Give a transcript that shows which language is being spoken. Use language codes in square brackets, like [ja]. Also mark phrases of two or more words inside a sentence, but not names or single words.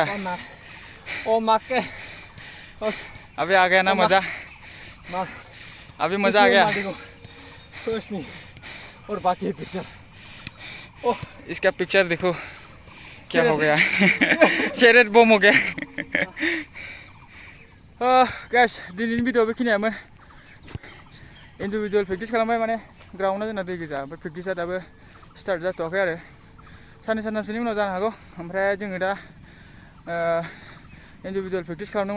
[hi] ओ मार के अभी आ गया ना मजा अभी मजा आ गया कुछ नहीं और बाकी है पिक्चर ओह इसका पिक्चर देखो क्या हो गया चेरेट बम हो गया गाइस [brx] दिनैनि भिडिअ बेखिनियामोन [en] individual practice [brx] खालामबाय माने ग्राउन्डआ जोंना दै गोजा ओमफ्राय प्रेक्टिसा दाबो स्टार्ट जाथ'वाखै आरो साननै सानथामसोनि उनाव जानो हागौ ओमफ्राय जोङो दा [en] individual practice [brx] खालामदोंमोन